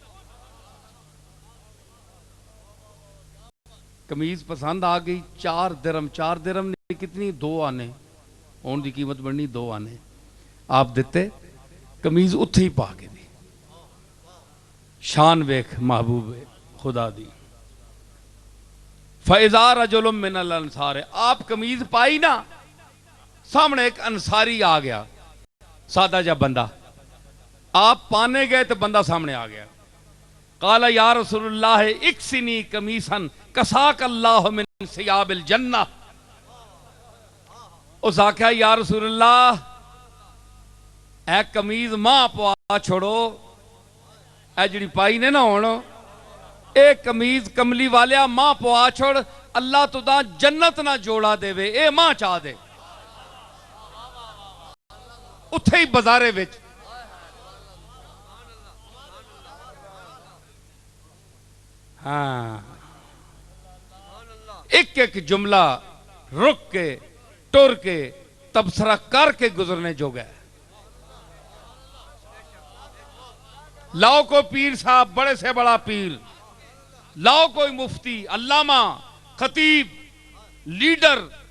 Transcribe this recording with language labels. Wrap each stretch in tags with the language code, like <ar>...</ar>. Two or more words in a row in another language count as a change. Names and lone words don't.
<pa>قمیض پسند آ گئی، 4 درم، 4 درم نے کتنی، 2 آنے، ہونے دی قیمت بننی 2 آنے، آپ دیتے، قمیض اتھے ہی پا کے دی. شان ویکھ محبوب خدا دی.</pa> <ar>فجاء رجل من الأنصار,</ar> <pa>آپ قمیض پائی نا، سامنے اک انصاری آ گیا، سادہ جا بندہ، آپ پانے گئے تو بندہ سامنے آ گیا,</pa> <ar>قال يا رسول الله اكسني قميصا كساك الله من ثياب الجنة,</ar> <pa>اس آکھیا</pa> <ar>يا رسول الله</ar> <pa>اے قمیض ماں پوا چھوڑو، اے جیہڑی پائی نے نا ہن، اے قمیض کملی والیا ماں پوا چھوڑ، اللہ تیرا جنت نا جوڑا دیوے، اے ماں چاہ دے. اتھے ہی بازارے وچ ہاں، اک اک جملہ رک کے ٹر کے تبصرہ کرکے گزرنے جوگا ہے.</pa> <ur>لاؤ کو پیر صاحب، بڑے سے بڑا پیر، لاؤ کوئی مفتی، علامہ، خطیب، لیڈر,</ur>